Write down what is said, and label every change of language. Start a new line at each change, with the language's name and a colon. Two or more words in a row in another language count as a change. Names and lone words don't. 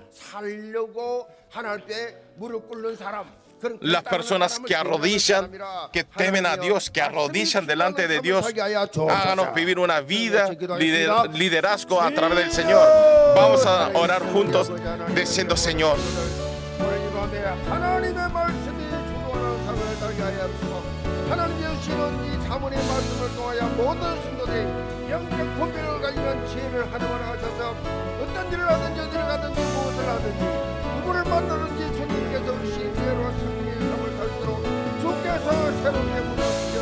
Spanish: Las personas que arrodillan, que temen a Dios, que arrodillan delante de Dios, háganos vivir una vida, liderazgo a través del Señor. Vamos a orar juntos, diciendo: Señor,
Korean: 누구를 만나는지 주님께서 신뢰로 승리의 삶을 살도록 주께서 새롭게